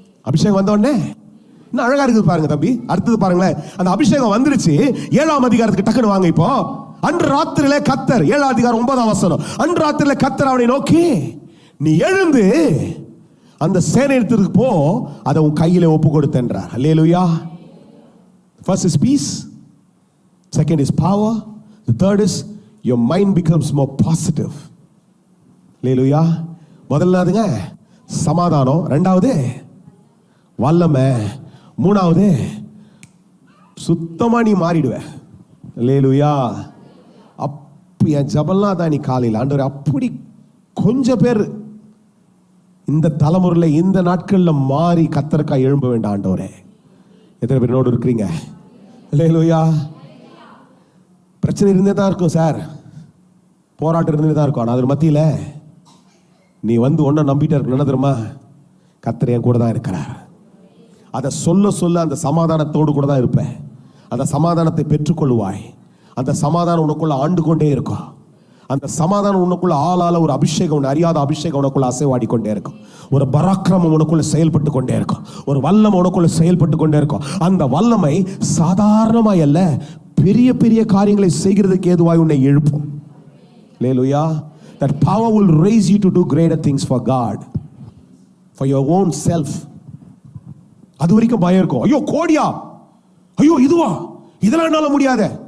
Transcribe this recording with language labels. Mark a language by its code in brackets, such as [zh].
[ta] அபிஷேகம் வந்த உடனே இன்னும் அழகா இருக்குது பாருங்க தம்பி. அடுத்தது பாருங்களேன், அந்த அபிஷேகம் வந்துருச்சு. 7ஆம் அதிகாரத்துக்கு டக்குன்னு வாங்க. இப்போ அன்று ராத்திரியிலே கர்த்தர், 7ஆம் அதிகாரம் 9ஆம் வசனம், அன்று ராத்திரியிலே கர்த்தர் அவனை நோக்கி, நீ எழுந்து அந்த சேனையத்துக்கு போ, அதை உன் கையில ஒப்பு கொடுத்தேன்றார். அல்லேலூயா. [en] First is peace, second is power, the third is your mind becomes more positive. [ta] அல்லேலூயா. முதலாவதுங்க சமாதானம், ரெண்டாவது வல்லமை, மூணாவது சுத்தமா நீ மாறிடுவ. அல்லேலூயா. அப்ப என் ஜபல்லாம் தான் நீ காலையில் ஆண்டவரே, அப்படி கொஞ்சம் பேர் இந்த தலைமுறையில் இந்த நாட்களில் மாறி கர்த்தருக்காய் எழும்ப வேண்டாம் ஆண்டவரே. எத்தனை பேர் என்னோடு இருக்கிறீங்க? அல்லேலூயா. பிரச்சனை இருந்தே தான் இருக்கும் சார், போராட்டம் இருந்தே தான் இருக்கும். ஆனால் அது மத்தியில் நீ வந்து ஒன்றை நம்பிட்டே இருக்கணும். என்ன தெரியுமா? கர்த்தர் என் கூட தான் இருக்கிறார். அதை சொல்ல சொல்ல அந்த சமாதானத்தோடு கூட தான் இருப்பேன். அந்த சமாதானத்தை பெற்றுக்கொள்வாய். அந்த சமாதானம் உனக்குள்ள ஆண்டு கொண்டே இருக்கும். அந்த சமாதானம் உனக்குள்ள ஆளால ஒரு அபிஷேகம், அறியாத அபிஷேகம் உனக்குள்ள அசைவாடி கொண்டே இருக்கும். ஒரு பராக்கிரமம் உனக்குள்ள செயல்பட்டு கொண்டே இருக்கும். ஒரு வல்லமை உனக்குள்ள செயல்பட்டு கொண்டே இருக்கும். அந்த வல்லமை சாதாரணமாய் அல்ல, பெரிய பெரிய காரியங்களை செய்கிறதுக்கு ஏதுவாய் உன்னை எழுப்பும். அல்லேலூயா. [en] That power will raise you to do greater things for God, for your own self. [ta] அது வரைக்கும் பயம் இருக்கும். ஐயோ கோடியா, ஐயோ இதுவா, இதெல்லாம் என்னால முடியாத.